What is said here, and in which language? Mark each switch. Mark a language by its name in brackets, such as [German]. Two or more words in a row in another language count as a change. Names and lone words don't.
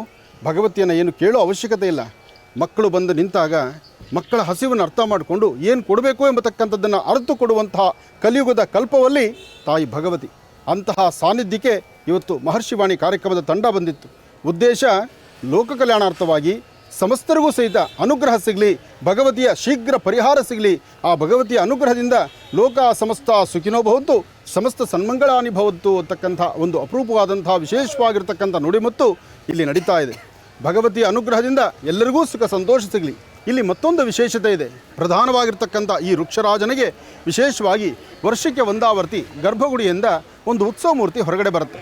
[Kannada] ಭಗವತಿಯನ್ನು ಏನು ಕೇಳೋ ಅವಶ್ಯಕತೆ ಇಲ್ಲ. ಮಕ್ಕಳು ಬಂದು ನಿಂತಾಗ ಮಕ್ಕಳ ಹಸಿವನ್ನು ಅರ್ಥ ಮಾಡಿಕೊಂಡು ಏನು ಕೊಡಬೇಕು ಎಂಬತಕ್ಕಂಥದ್ದನ್ನು ಅರಿತು ಕೊಡುವಂತಹ ಕಲಿಯುಗದ ಕಲ್ಪವಲ್ಲಿ ತಾಯಿ ಭಗವತಿ. ಅಂತಹ ಸಾನ್ನಿಧ್ಯಕ್ಕೆ ಇವತ್ತು ಮಹರ್ಷಿವಾಣಿ ಕಾರ್ಯಕ್ರಮದ ತಂಡ ಬಂದಿತ್ತು. ಉದ್ದೇಶ ಲೋಕ ಕಲ್ಯಾಣಾರ್ಥವಾಗಿ ಸಮಸ್ತರಿಗೂ ಸಹಿತ ಅನುಗ್ರಹ ಸಿಗಲಿ, ಭಗವತಿಯ ಶೀಘ್ರ ಪರಿಹಾರ ಸಿಗಲಿ. ಆ ಭಗವತಿಯ ಅನುಗ್ರಹದಿಂದ [Sanskrit] ಲೋಕ ಸಮಸ್ತ ಸುಖಿನೋ ಭವಂತು, ಸಮಸ್ತ ಸನ್ಮಂಗಳಾನಿ ಭವಂತು [Kannada] ಅಂತಕ್ಕಂಥ ಒಂದು ಅಪರೂಪವಾದಂಥ ವಿಶೇಷವಾಗಿರ್ತಕ್ಕಂಥ ನುಡಿಮುತ್ತು ಇಲ್ಲಿ ನಡೀತಾ ಇದೆ. ಭಗವತಿಯ ಅನುಗ್ರಹದಿಂದ ಎಲ್ಲರಿಗೂ ಸುಖ ಸಂತೋಷ ಸಿಗಲಿ. ಇಲ್ಲಿ ಮತ್ತೊಂದು ವಿಶೇಷತೆ ಇದೆ. ಪ್ರಧಾನವಾಗಿರ್ತಕ್ಕಂಥ ಈ ವೃಕ್ಷರಾಜನಿಗೆ ವಿಶೇಷವಾಗಿ ವರ್ಷಕ್ಕೆ ಒಂದಾವರ್ತಿ ಗರ್ಭಗುಡಿಯಿಂದ ಒಂದು ಉತ್ಸವ ಮೂರ್ತಿ ಹೊರಗಡೆ ಬರುತ್ತೆ.